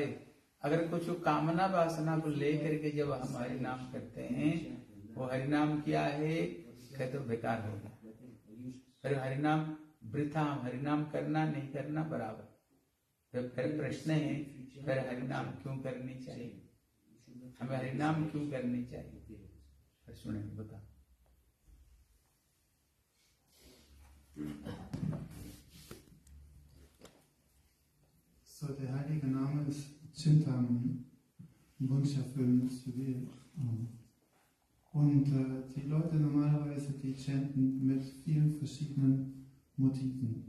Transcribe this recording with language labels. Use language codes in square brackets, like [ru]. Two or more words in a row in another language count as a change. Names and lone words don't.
[hi] अगर कुछ कामना वासना को लेकर के जब हम हरि नाम करते हैं, वो हरि नाम क्या है? कहते बेकार होगा। फिर हरि नाम वृथा, हरि नाम करना नहीं करना बराबर। फिर प्रश्न है, फिर हरि नाम क्यों करनी चाहिए? हमें हरि नाम क्यों करनी चाहिए? फिर सुने बता। [de] So, der heilige Name ist Chintamani, wunscherfüllendes Juwel. Und die Leute normalerweise, die chanten mit vielen verschiedenen Motiven.